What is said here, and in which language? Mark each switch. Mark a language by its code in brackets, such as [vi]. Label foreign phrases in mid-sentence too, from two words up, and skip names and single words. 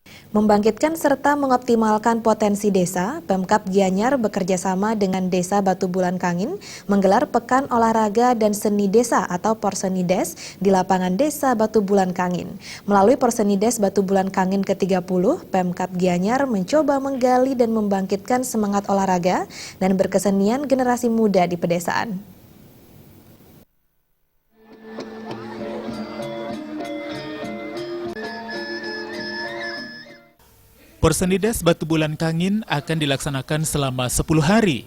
[id] Membangkitkan serta mengoptimalkan potensi desa, Pemkab Gianyar bekerjasama dengan Desa Batu Bulan Kangin menggelar Pekan Olahraga dan Seni Desa atau Porsenides di lapangan Desa Batu Bulan Kangin. Melalui Porsenides Batu Bulan Kangin ke-30, Pemkab Gianyar mencoba menggali dan membangkitkan semangat olahraga dan berkesenian generasi muda di pedesaan. Porsenides Batu Bulan Kangin akan dilaksanakan selama 10 hari.